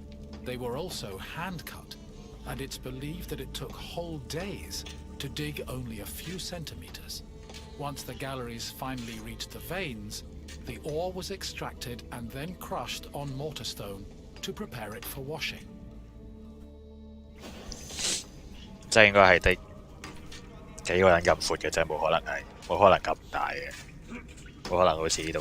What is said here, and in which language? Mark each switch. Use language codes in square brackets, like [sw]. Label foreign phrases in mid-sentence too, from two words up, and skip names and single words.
[en] They were also hand-cut, and it's believed that it took whole days to dig only a few centimeters. Once the galleries finally reached the veins, the ore was extracted and then crushed on mortar stone to prepare it for washing. [yue] 即係應該係得幾個人咁闊嘅啫，冇可能咁大嘅，冇可能好似呢度